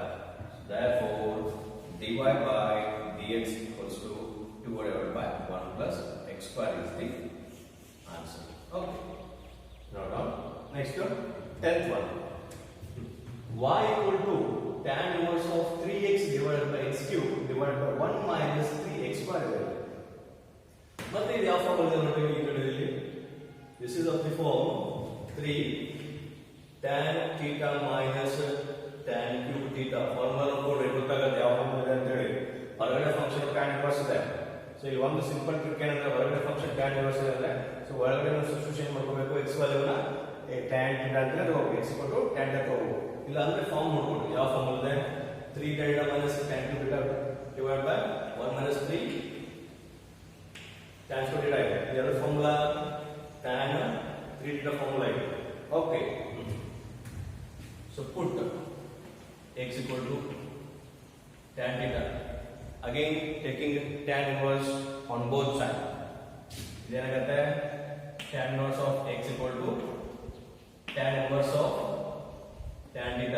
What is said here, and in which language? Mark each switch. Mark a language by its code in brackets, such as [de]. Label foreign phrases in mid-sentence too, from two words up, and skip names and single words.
[en] So therefore dy by dx equals to 2 divided by 1 plus x square is the answer. Okay. Now down. Next one, 10th one. Y equal to tan inverse of 3x divided by x cube divided by 1 minus 3x square. [kn] ಮತ್ತೆ ಇದು ಯಾವ ಫಾರ್ಮ್ ಇದೆ ನೋಡಿ ಈ ಕಡೆಯಲ್ಲಿ. [en] This is of the form 3 tan theta minus tan cube theta. [kn] ಫಾರ್ಮುಲಾ ನೋಡಿ ಗೊತ್ತಾಗುತ್ತೆ ಯಾವ ಫಾರ್ಮ್ ಇದೆ ಅಂತ ಹೇಳಿ. ಹೊರಗಡೆ ಫಂಕ್ಷನ್ [en] tan inverse [kn] ಇದೆ. ಸೊ ಇಲ್ಲಿ ಒಂದು ಸಿಂಪಲ್ ಟ್ರಿಕ್ ಏನಂದ್ರೆ ಹೊರಗಡೆ ಫಂಕ್ಷನ್ [en] tan inverse [kn] ಇದೆ. ಸೊ ಒಳಗಡೆ ನಾವು ಸಬ್ಸ್ಟಿಟ್ಯೂಷನ್ ಮಾಡ್ಕೋಬೇಕು x ವ್ಯಾಲ್ಯೂನ [en] tan theta [kn] ಅಂತ ತಗೋಬೇಕು. [en] x equal to tan theta ತಗೋಬೇಕು. [kn] ಇಲ್ಲ ಅಂದ್ರೆ ಫಾರ್ಮ್ ನೋಡ್ಕೊಂಡು ಯಾವ ಫಾರ್ಮ್ ಇದೆ? [en] 3 tan theta minus tan cube theta divided by 1 minus 3 tan square theta ಇದೆ. [kn] ಇದರ ಫಾರ್ಮುಲಾ [en] tan 3 theta [kn] ಫಾರ್ಮುಲಾ ಇದೆ. ಓಕೆ. [en] So put x equal to tan theta. Again taking tan inverse on both sides. [kn] ಇದೇನಾಗುತ್ತೆ? [en] tan inverse of x equal to tan inverse of tan theta.